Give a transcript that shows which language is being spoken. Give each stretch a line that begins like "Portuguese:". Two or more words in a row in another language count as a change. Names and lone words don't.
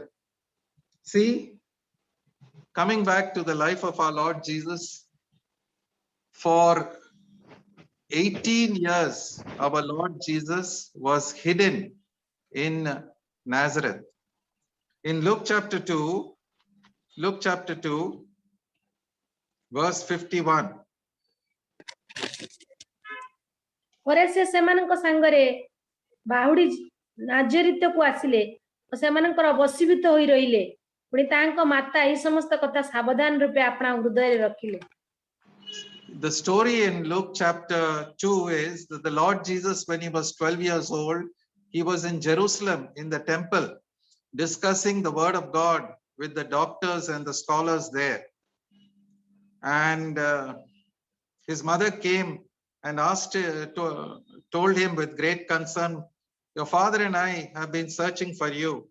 English: See, coming back to the life of our Lord Jesus, for 18 years, our Lord Jesus was hidden in Nazareth. In Luke chapter 2, verse 51.
Odia: ପରେ ସେ ସେମାନଙ୍କ ସାଙ୍ଗରେ ବାହୁଡ଼ି ନାଜରିତକୁ ଆସିଲେ ଓ ସେମାନଙ୍କର ବଶୀଭୂତ ହୋଇ ରହିଲେ ପୁଣି ତାଙ୍କ ମାତା ଏହି ସମସ୍ତ କଥା ସାବଧାନ ରୂପେ ଆପଣା ହୃଦୟରେ ରଖିଲେ
English: The story in Luke chapter 2 is that the Lord Jesus, when he was 12 years old, he was in Jerusalem in the temple discussing the word of God with the doctors and the scholars there. And his mother came and told him with great concern, your father and I have been searching for you.